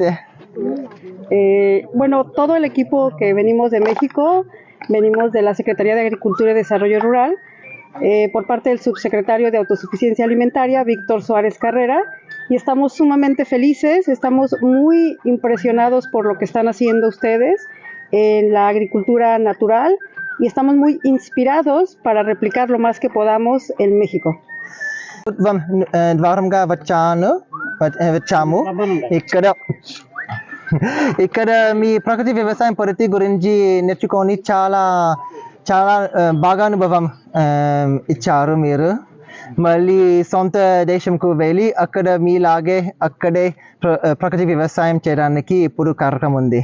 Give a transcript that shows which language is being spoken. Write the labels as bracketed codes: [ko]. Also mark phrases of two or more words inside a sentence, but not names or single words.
[es] Bueno, todo el equipo que venimos de México, venimos de la Secretaría de Agricultura y Desarrollo Rural, por parte del subsecretario de Autosuficiencia Alimentaria, Víctor Suárez Carrera, y estamos sumamente felices, estamos muy impresionados por lo que están haciendo ustedes en la agricultura natural y estamos muy inspirados para replicar lo más que podamos en México. [te] ఇక్కడ మీ ప్రకృతి వ్యవసాయం పద్ధతి గురించి నేర్చుకొని చాలా చాలా బాగా అనుభవం ఇచ్చారు మీరు. మళ్ళీ సొంత దేశంకు వెళ్ళి అక్కడ మీలాగే అక్కడే ప్రకృతి వ్యవసాయం చేయడానికి ఇప్పుడు కార్యక్రమం ఉంది.